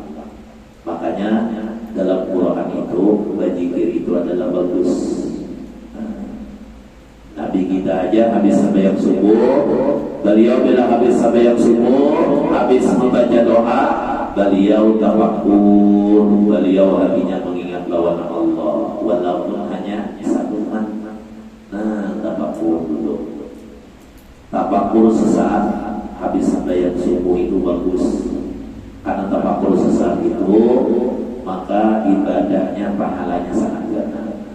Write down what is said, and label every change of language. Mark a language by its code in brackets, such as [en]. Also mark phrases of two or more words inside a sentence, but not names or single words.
[id] Makanya dalam Quran itu berzikir itu adalah bagus. Nabi kita aja habis sampai yang subuh, beliau bila habis sampai yang subuh, habis membaca doa, beliau tafakkur, beliau hatinya mengingat lawan Allah, walaupun hanya satu man. Tafakur dulu. Tafakur sesaat habis sembahyang subuh itu bagus. Karena tafakur sesaat itu, maka ibadahnya pahalanya sangat gana.